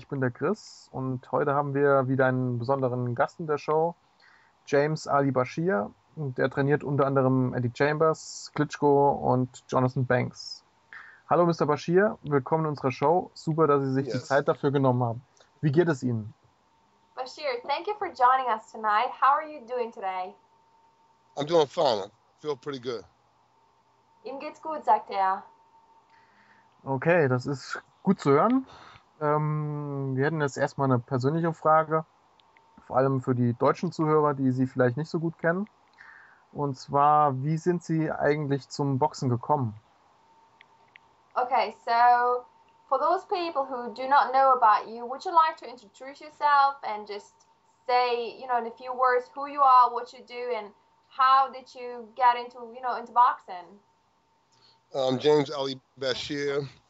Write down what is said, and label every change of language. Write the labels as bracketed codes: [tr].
[de] Ich bin der Chris und heute haben wir wieder einen besonderen Gast in der Show, James Ali Bashir. Und der trainiert unter anderem Eddie Chambers, Klitschko und Jonathan Banks. Hallo Mr. Bashir, willkommen in unserer Show. Super, dass Sie sich die Zeit dafür genommen haben. Wie geht es Ihnen? [en] Bashir, thank you for joining us tonight. How are you doing today? I'm doing fine. I feel pretty good. [de] Ihm geht's gut, sagt er. Okay, das ist gut zu hören. Wir hätten jetzt erstmal eine persönliche Frage, vor allem für die deutschen Zuhörer, die Sie vielleicht nicht so gut kennen. Und zwar, wie sind Sie eigentlich zum Boxen gekommen? [en] Okay, so for those people who do not know about you, would you like to introduce yourself and just say, in a few words, who you are, what you do, and how did you get into boxing? I'm James Ali Bashir.